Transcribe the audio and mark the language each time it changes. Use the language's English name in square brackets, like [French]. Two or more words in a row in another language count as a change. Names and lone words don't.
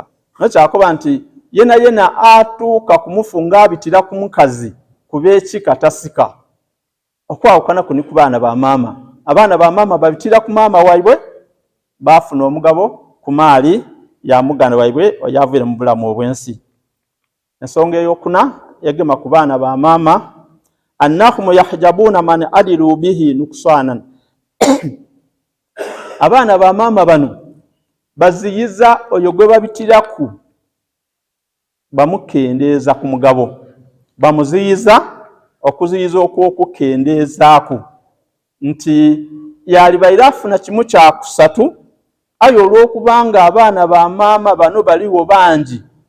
[Ganda] Nakyakuba nti yena atuuka kumufunga abitira ku mukazi kubeekika tasika. Okwawukana kuni ku baana ba maama. Abaana ba maama babitira ku maama waibwe bafuna omugabo ku maali ya muganda waibwe oyavuire mu bulamu obwensi. Ensonga eyokuna yagema ku baana ba maama, [Arabic] أنهم يحجبون من يدلي به نقصانا. [Ganda] Abaana ba maama bano baziyiza oyo gwe babitiraku bamukendeeza ku mugabo, bamuziyiza okuziyiza okwokukendeezaaku nti yalibaire afuna kimu kya kusatu, aye olw'okubanga abaana ba maama bano baliwo bangi.